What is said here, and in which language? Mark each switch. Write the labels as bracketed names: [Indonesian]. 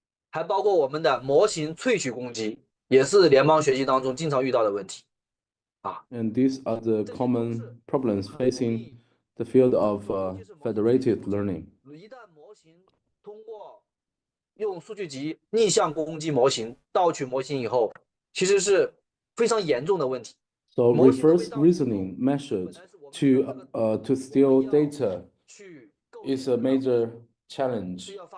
[Chinese] 还包括我们的模型萃取攻击，也是联邦学习当中经常遇到的问题。 [English] And these are the common problems facing the field of federated learning. [Chinese] 一旦模型通过用数据集逆向攻击模型、盗取模型以后，其实是非常严重的问题。 [English] So reverse reasoning method to steal data is a major challenge.